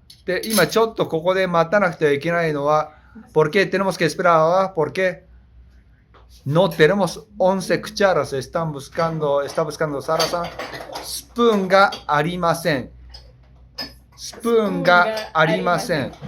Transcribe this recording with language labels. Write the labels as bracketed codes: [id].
[ja] で、今ちょっとここで待たなくてはいけないのは、 [es] ¿por qué tenemos que esperar? Porque no tenemos 11 cucharas. Está buscando Sara-san. [ja] スプーンがありません。スプーンがありません。